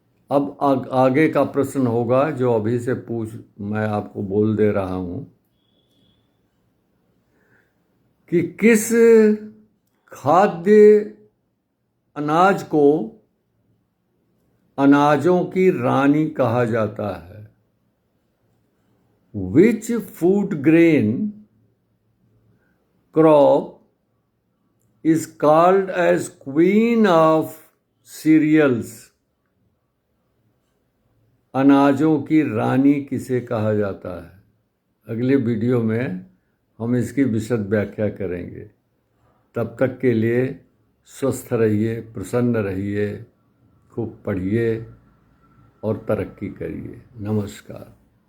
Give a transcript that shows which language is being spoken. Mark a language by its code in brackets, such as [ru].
[hi] अब आगे का प्रश्न होगा जो अभी से मैं आपको बोल दे रहा हूँ कि किस खाद्य अनाज को अनाजों की रानी कहा जाता है। [en] Which food grain crop is called as queen of cereals? [hi] अनाजों की रानी किसे कहा जाता है? अगले वीडियो में हम इसकी विशद व्याख्या करेंगे। तब तक के लिए स्वस्थ रहिए, प्रसन्न रहिए, खूब पढ़िए और तरक्की करिए। नमस्कार।